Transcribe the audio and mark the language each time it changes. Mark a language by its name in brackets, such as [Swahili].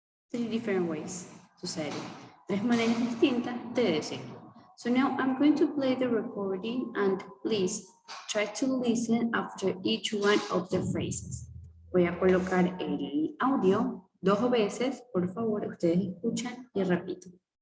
[English] 3 different ways to say it. [Spanish] 3 maneras distintas de decirlo. [English] So now I'm going to play the recording and please try to listen after each one of the phrases. [Spanish] Voy a colocar el audio 2 veces, por favor, ustedes escuchan y repiten.